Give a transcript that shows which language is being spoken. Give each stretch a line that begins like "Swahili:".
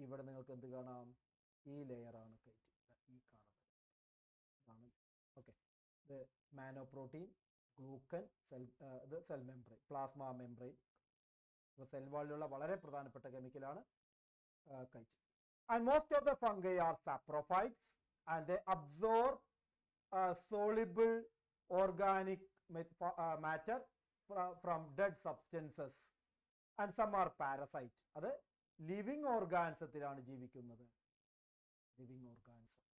Malayalam: ഇവിടെ നിങ്ങൾക്ക് എന്ത് കാണാം, ഈ ലെയർ ആണ് കൈറ്റിൻ, ഈ കാണുന്നത്. ഓക്കെ, ഇത് മാനോപ്രോട്ടീൻ, ഗ്ലൂക്കൻ, ഇത് cell membrane, plasma membrane. Cell വാളിലുള്ള വളരെ പ്രധാനപ്പെട്ട കെമിക്കലാണ് chitin.
English: And most of the fungi are saprophytes and they absorb soluble organic matter from dead substances. And some are parasites.
Malayalam: അത് ലിവിങ് ഓർഗാനിസത്തിലാണ് ജീവിക്കുന്നത്, living organism.